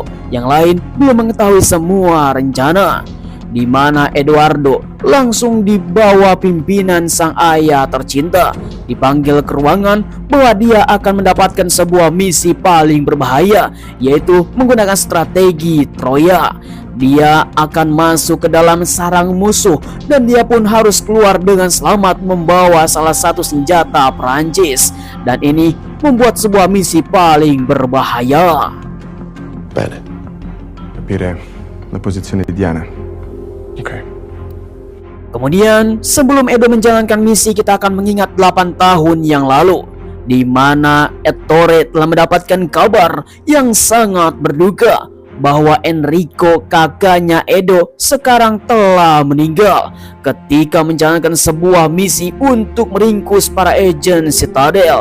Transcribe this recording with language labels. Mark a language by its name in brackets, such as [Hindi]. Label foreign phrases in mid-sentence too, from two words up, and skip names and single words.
[Indonesian] Yang lain belum mengetahui semua rencana, di mana Edoardo langsung dibawa pimpinan sang ayah tercinta, dipanggil ke ruangan bahwa dia akan mendapatkan sebuah misi paling berbahaya, yaitu menggunakan strategi Troya. Dia akan masuk ke dalam sarang musuh dan dia pun harus keluar dengan selamat membawa salah satu senjata Prancis, dan ini membuat sebuah misi paling berbahaya. [Italian] Bene. Capire la posizione di Diana. Ok. [Indonesian] Kemudian sebelum Edo menjalankan misi, kita akan mengingat 8 tahun yang lalu, di mana Ettore telah mendapatkan kabar yang sangat berduka bahwa Enrico, kakaknya Edo, sekarang telah meninggal ketika menjalankan sebuah misi untuk meringkus para agen Citadel.